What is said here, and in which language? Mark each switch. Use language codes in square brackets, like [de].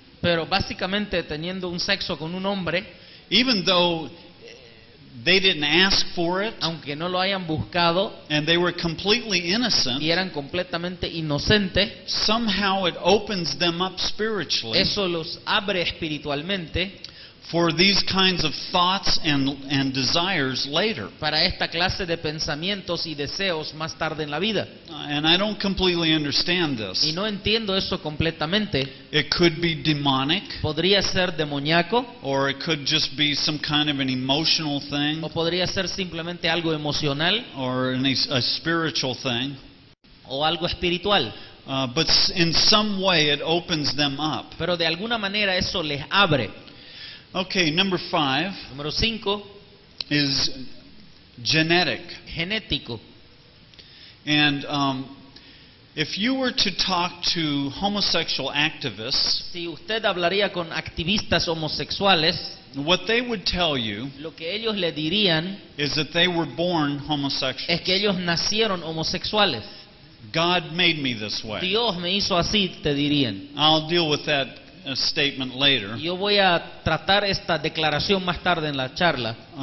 [es] pero básicamente teniendo un sexo con un hombre, [en] even though they didn't ask for it [es] aunque no lo hayan buscado [en] and they were completely innocent, [es] y eran completamente inocentes, [en] somehow it opens them up spiritually [es] eso los abre espiritualmente [en] for these kinds of thoughts and desires later. [es] para esta clase de pensamientos y deseos más tarde en la vida. [en] And I don't completely understand this. [es] Y no entiendo eso completamente. [en] It could be demonic, [es] Podría ser demoníaco [en] or it could just be some kind of an emotional thing, [es] o podría ser simplemente algo emocional [en] or a spiritual thing. [es] o algo espiritual. [en] But in some way it opens them up. [es] Pero de alguna manera eso les abre. [en] Okay, number 5 [es] Número 5, [en] is genetic. [es] genético. [en] And if you were to talk to homosexual activists, [es] Si usted hablaría con activistas homosexuales, [en] what they would tell you [es] lo que ellos le dirían [en] is that they were born [es] es [en] homosexual. [es] que ellos nacieron homosexuales. [en] God made me this way. [es] Dios me hizo así, te dirían. [en] I'll deal with that statement later. [es] Y yo voy a tratar esta declaración más tarde en la charla.